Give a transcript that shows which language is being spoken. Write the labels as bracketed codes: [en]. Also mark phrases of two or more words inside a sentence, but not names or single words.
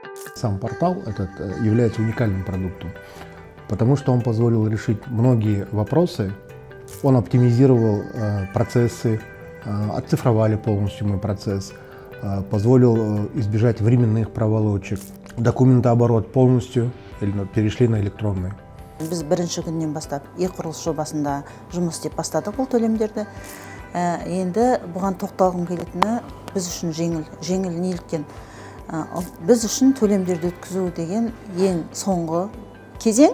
[ru] Сам портал этот является уникальным продуктом, потому что он позволил решить многие вопросы. Он оптимизировал процессы, оцифровали полностью мой процесс, позволил избежать временных проволочек. Документооборот полностью перешли на электронный. [kk] Біз бірінші күннен бастап e-құрылыс жобасында жұмыс істеп бастадық бұл төлемдерді. Енді бұған тоқталғым келетіні біз үшін жеңіл неліктен. Біз үшін төлемдерді өткізу деген ең соңғы кезең.